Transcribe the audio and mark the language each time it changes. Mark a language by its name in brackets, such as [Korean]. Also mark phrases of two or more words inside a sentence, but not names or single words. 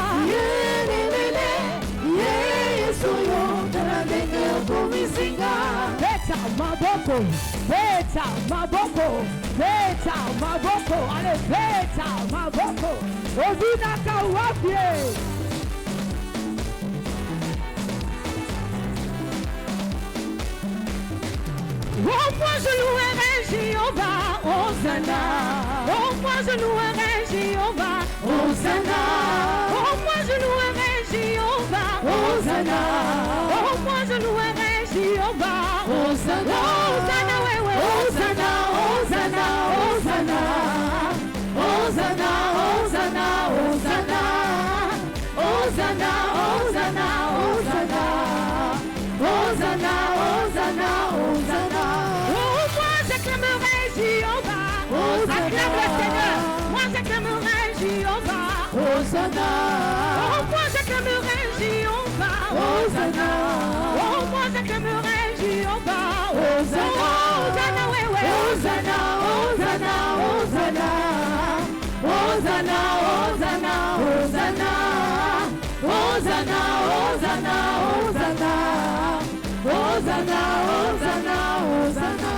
[Lingala] Yesu yo talangenge okomisika. Maboko, beta, maboko, beta, maboko, allez, beta, maboko, Ovina Kawapie. [French] Oh, moi je louerai Jéhovah, Hosanna. Oh, moi je louerai Jéhovah, Hosanna. Oh, moi je louerai Jéhovah, Hosanna. Oh, moi je louerai Jéhovah. Hosanna, Hosanna, wewe. Hosanna, Hosanna, Hosanna. Hosanna, Hosanna, Hosanna. Hosanna, Hosanna, Hosanna. Hosanna, Hosanna, Hosanna. Oh, moi j'acclamerai Jéhovah. Acclame le Seigneur. Moi j'acclamerai Jéhovah. Hosanna. Oh, moi j'acclamerai Jéhovah. Hosanna. Oh, moi j'acclamerai Jéhovah. Hosanna. Hosanna, oui, oui. Hosanna, Hosanna, Hosanna. Hosanna, Hosanna, Hosanna. Hosanna, Hosanna, Hosanna. Hosanna, Hosanna, Hosanna.